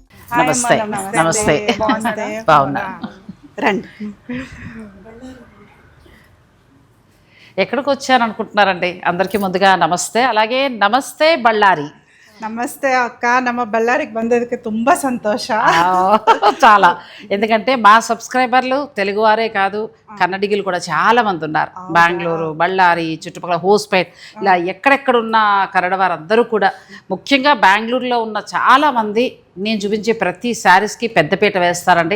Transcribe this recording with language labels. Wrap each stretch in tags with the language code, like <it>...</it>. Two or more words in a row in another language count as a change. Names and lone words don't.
<te>నమస్తే నమస్తే బాగున్నా రండి. ఎక్కడికి వచ్చాను అనుకుంటున్నారండి? అందరికీ ముందుగా నమస్తే, అలాగే నమస్తే బళ్ళారి.</te> <kn>ನಮಸ್ತೆ ಅಕ್ಕ, ನಮ್ಮ ಬಳ್ಳಾರಿಗೆ ಬಂದದಕ್ಕೆ ತುಂಬಾ ಸಂತೋಷ.</kn> <te>చాలా, ఎందుకంటే మా సబ్స్క్రైబర్లు తెలుగువారే కాదు, కన్నడిగులు కూడా చాలా మంది ఉన్నారు. బెంగళూరు, బళ్ళారి, చుట్టుపక్కల హోస్పేట్, ఇలా ఎక్కడెక్కడున్న కన్నడ వారందరూ కూడా, ముఖ్యంగా బెంగళూరులో ఉన్న చాలామంది నేను చూపించే ప్రతి శారీస్కి పెద్దపీట వేస్తారండి.</te>